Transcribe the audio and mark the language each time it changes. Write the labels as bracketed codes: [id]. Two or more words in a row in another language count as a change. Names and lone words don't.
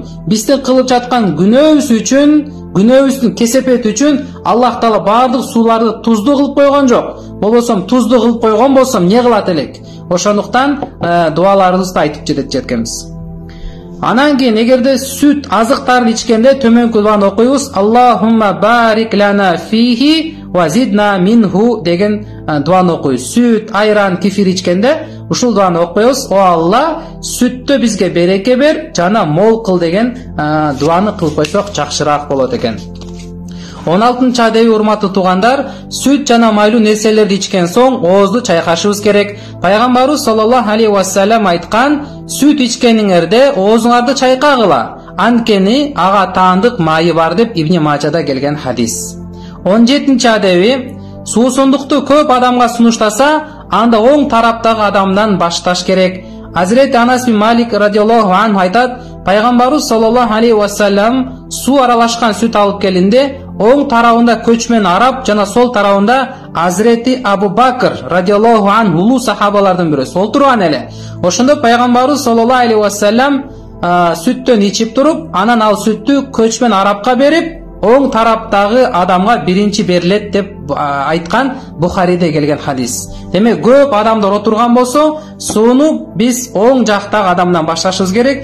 [ky] Биздин кылып жаткан күнөөбүз үчүн, күнөөбүздүн кесепети үчүн Аллах Таала бардык сууларды туздуу кылып койгон жок. Болбосом туздуу кылып койгон болсом не кылат элек? Ошондуктан дуаларыбызды айтып жеткенбиз. Анан кийин эгерде сүт азыктарын ичкенде төмөнкү дуаны окуйбуз. [ar] اللهم بارك لنا فيه وزدنا منه [ky] деген дуаны окуйбуз. Сүт, айран, кефир ичкенде ушул дуаны окуйбуз. О Алла, сүттө бизге береке бер, жана мол кыл деген дуаны кылып койсок жакшыраак болот экен. 16-чы адеби урматтуу туугандар, сүт жана майлуу нерселерди ичкен соң оозду чайкашыбыз керек. Пайгамбарыбыз [ar] صلى الله عليه وسلم [ky] айткан, сүт ичкениңерде оозуңарды чайкагыла, анткени ага таандык майы бар деп Ибн Мажада келген хадис. 17-чы адеби, суусундукту көп адамга сунуштаса, анда оң тараптагы адамдан башташ керек. Hazreti Anas bin Malik [ar] رضي الله عنه [ky] aytат, Пайгамбарыбыз [ar] صلى الله عليه وسلم [ky] суу аралашкан сүт алып келинде, оң тарабында көчмөн араб жана сол тарабында Hazreti Абу Бакр [ar] رضي الله عنه [ky] улуу сахабалардан бирөөсү отурган эле. Ошондо Пайгамбарыбыз [ar] صلى الله عليه وسلم [ky] сүттөн ичип туруп, анан ал сүттү көчмөн арабка берип, оң тараптагы адамга биринчи берилет деп айткан Бухариде келген хадис. Демек көп адамдар отурган болсо, сууну биз оң жактагы адамдан башташыбыз керек.